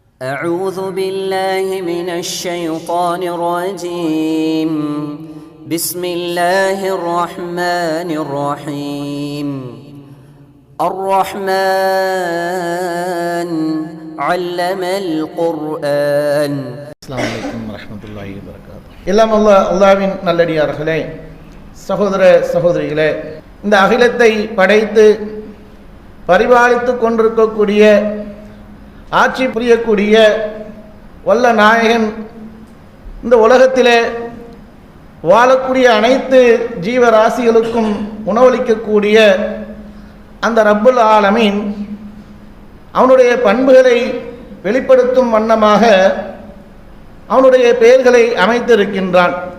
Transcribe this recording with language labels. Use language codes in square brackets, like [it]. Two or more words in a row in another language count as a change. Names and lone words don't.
[ar] أعوذ بالله من الشيطان الرجيم بسم الله الرحمن الرحيم الرحمن علم القرآن. السلام عليكم ورحمة الله وبركاته. [ta] எல்லாம் அல்லாஹ்வின் நல்லடியார்களே, சகோதர சகோதரிகளே, இந்த அகிலத்தை படைத்து பரிபாலித்து கொண்டிருக்கக்கூடிய, ஆட்சி புரியக்கூடிய வல்ல நாயகன், இந்த உலகத்திலே வாழக்கூடிய அனைத்து ஜீவராசிகளுக்கும் உணவளிக்கக்கூடிய அந்த [ar] رب العالمين [ta] அவனுடைய பண்புகளை வெளிப்படுத்தும் வண்ணமாக அவனுடைய பெயர்களை அமைத்திருக்கின்றான்.